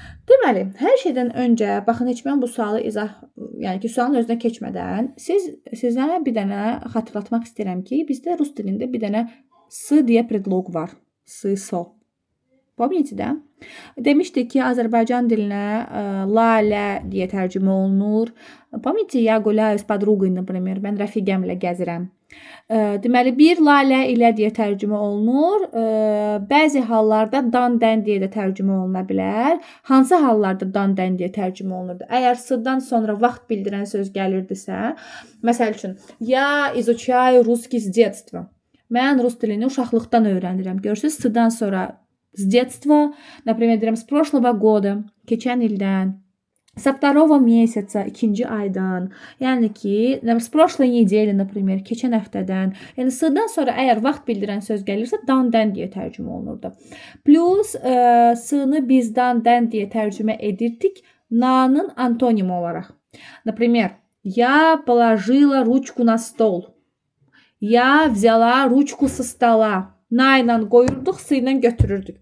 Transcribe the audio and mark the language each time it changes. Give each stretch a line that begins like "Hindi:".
Azerbaijani: Deməli, hər şeydən öncə, baxın heç mən bu sualı yəni ki, sualın özünə keçmədən sizə bir dənə xatırlatmaq istəyirəm ki, bizdə rus dilində bir dənə s deyə predlog var.
Russian: S, so. Помните, да?
Azerbaijani: Demişdik ki, Azərbaycan dilinə lalə deyə tərcümə olunur.
Russian: Помните, я гуляю с подругой, например.
Azerbaijani: Mən rəfiqəmlə gəzirəm. Deməli, bir lalə ilə deyə tərcümə olunur. Bəzi hallarda dan-dən deyə də tərcümə oluna bilər. Hansı hallarda dan-dən deyə tərcümə olunurdu? Əgər s-dan sonra vaxt bildirən söz gəlirdisə, məsəl üçün,
Russian: я изучаю русский с детства.
Azerbaijani: Mən rus dilini uşaqlıqdan öyrənirəm. Görürsüz, s-dan sonra
Russian: с детства, например,
Azerbaijani: deyirəm,
Russian: с прошлого года,
Azerbaijani: keçən ildən.
Russian: Со второго месяца,
Azerbaijani: ikinci aydan. Yəni ki,
Russian: с прошлой недели, например,
Azerbaijani: keçən həftədən. Yəni s-dan sonra əgər vaxt bildirən söz gəlirsə, dan-dən deyə tərcümə olunurdu. Plus s-nı biz dan-dən deyə tərcümə edirdik na-nın antonimi olaraq.
Russian: Например, я положила ручку на стол. Я взяла ручку со стола.
Azerbaijani: Na ilə qoyurduq, s ilə götürürdük.